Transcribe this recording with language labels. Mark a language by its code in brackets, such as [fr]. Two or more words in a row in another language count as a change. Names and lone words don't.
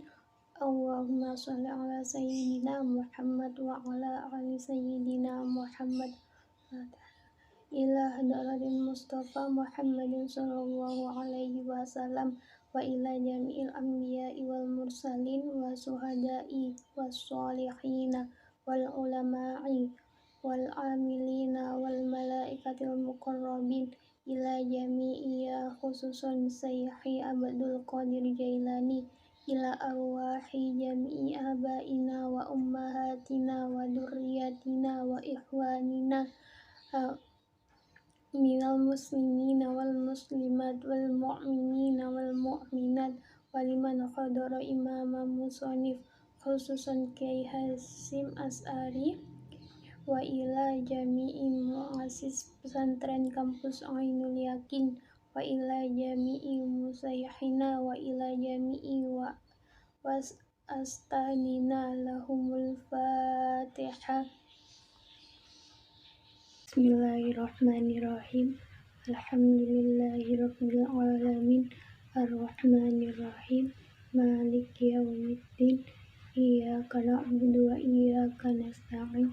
[ar] اللهم صل على سيدنا محمد وعلى آل سيدنا محمد wa ala ali sayyidina Muhammad. إلى حضرة المصطفى محمد صلى الله عليه وسلم وإلى جميع الأنبياء والمرسلين والشهداء والصالحين والعلماء والعاملين والملائكة المقربين إلى جميعي خصوصا سيدي عبد القادر جيلاني إلى أرواح جميع آبائنا وأمهاتنا وذرياتنا وإخواننا من المسلمين والمسلمات والمؤمنين والمؤمنات ولمن حضر إمام مصنف خصوصا كياهي هاشم أشعري وإلى جميع مؤسس pesantren kampus Ainul Yakin وإلى جميع مشايخنا وإلى جميع وا أساتذتنا لهم الفاتحة. Bismillahirrahmanirrahim. الحمد لله رب العالمين. الرحمن الرحيم مالك يوم الدين. إياك نعبد وإياك نستعين.